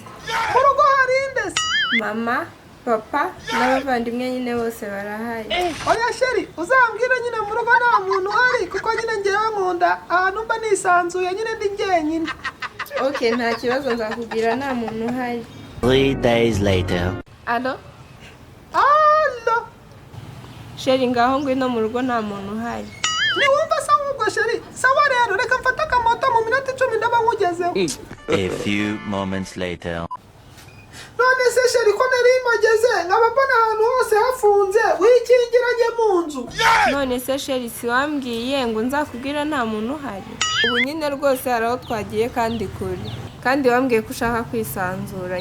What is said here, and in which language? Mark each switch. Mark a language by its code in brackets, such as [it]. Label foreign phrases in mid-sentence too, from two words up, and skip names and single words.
[rw] Mu rugo hari indese. Mama, papa n'abavandimwe nyine bose barahari. Oya Sheri, uzambwira nyine mu rugo nta muntu uhari kuko nyine ngewe nkunda ahantu mba nisanzuye nyine ndi njyenyine. Okay, nta kibazo nzakubwira nta muntu uhari. [en] 3 days later. [rw] Allo? Allo. Sheri ngaho ngwino mu rugo nta muntu uhari. Niwumva sawa ubwo Sheri? Sawa rero reka mfata akamoto mu minota 10 ndaba nkugezeho. [en] A few moments later. [rw] None se Sheri ko nari mageze nkaba mbona ahantu hose hafunze wikingiranye mu nzu. None se Sheri si wambwiye ngo nzakubwira nta muntu uhari? Ubu nyine rwose hari aho twagiye kandi kure. Kandi wambwiye ko ushaka kwisanzura.